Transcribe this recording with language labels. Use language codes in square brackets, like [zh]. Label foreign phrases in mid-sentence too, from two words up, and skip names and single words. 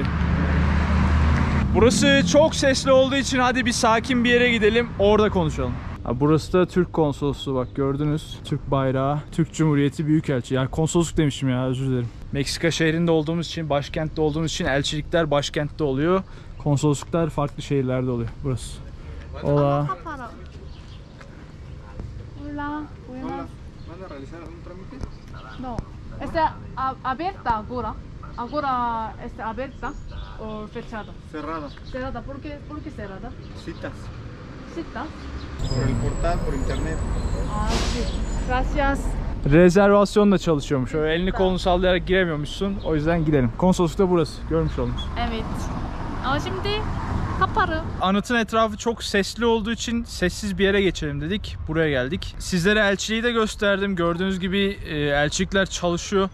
[tr] Burası çok sesli olduğu için hadi bir sakin bir yere gidelim, orada konuşalım. Burası da Türk konsolosluğu, bak gördünüz. Türk bayrağı, Türk Cumhuriyeti Büyükelçi. Yani konsolosluk demişim ya, özür dilerim. Meksika şehrinde olduğumuz için, başkentte olduğumuz için elçilikler başkentte oluyor. Konsolosluklar farklı şehirlerde oluyor burası. [es] Hola. Hola, buenas. ¿Van a realizar algún trámite? No, está abierta ahora. Ahora está abierta o fechada. Cerrada. Cerrada, ¿por qué cerrada? Citas. Citas. Por el portal, por internet. Ah, sí. Gracias. [tr] Rezervasyonla çalışıyormuş. Öyle elini kolunu sallayarak giremiyormuşsun. O yüzden gidelim. Konsolosluk da burası. Görmüş oldunuz. Evet. Ama şimdi kapalı. Anıtın etrafı çok sesli olduğu için sessiz bir yere geçelim dedik. Buraya geldik. Sizlere elçiliği de gösterdim. Gördüğünüz gibi elçilikler çalışıyor.